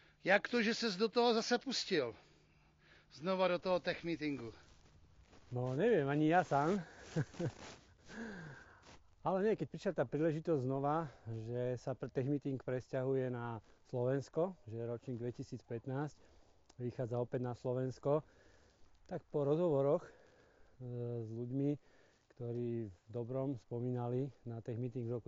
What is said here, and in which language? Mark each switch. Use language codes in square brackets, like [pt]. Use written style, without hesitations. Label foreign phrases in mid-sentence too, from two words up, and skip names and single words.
[cs] Jak to, že ses do toho zase pustil? Znova do toho [en] tech meetingu. [sk] No neviem, ani ja sám. Ale nie, keď prišla tá príležitosť znova, že sa [en] tech meeting [sk] presťahuje na Slovensko, že ročník 2015 vychádza opäť na Slovensko, tak po rozhovoroch s ľuďmi, ktorí v dobrom spomínali na [en] tech meeting [sk] v roku